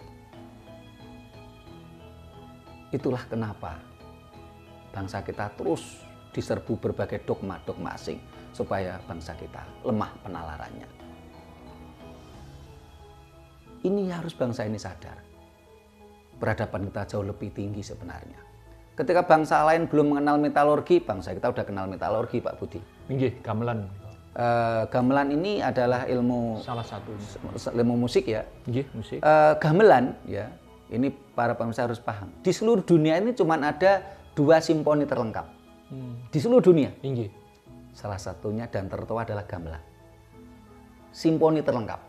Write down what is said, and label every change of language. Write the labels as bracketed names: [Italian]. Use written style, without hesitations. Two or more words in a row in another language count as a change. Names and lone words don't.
[Indonesian] Itulah kenapa bangsa kita terus diserbu berbagai dogma-dogma asing, supaya bangsa kita lemah penalarannya. Ini harus bangsa ini sadar. Peradaban kita jauh lebih tinggi sebenarnya. Ketika bangsa lain belum mengenal metalurgi, bangsa kita udah kenal metalurgi, Pak Budi. Nggih, gamelan. Gamelan ini adalah salah satu ilmu musik, ya. Nggih, musik. Gamelan, ya. Ini para pemirsa harus paham. Di seluruh dunia ini cuma ada 2 simfoni terlengkap. Di seluruh dunia. Nggih. Salah satunya dan tertua adalah gamelan. Simfoni terlengkap.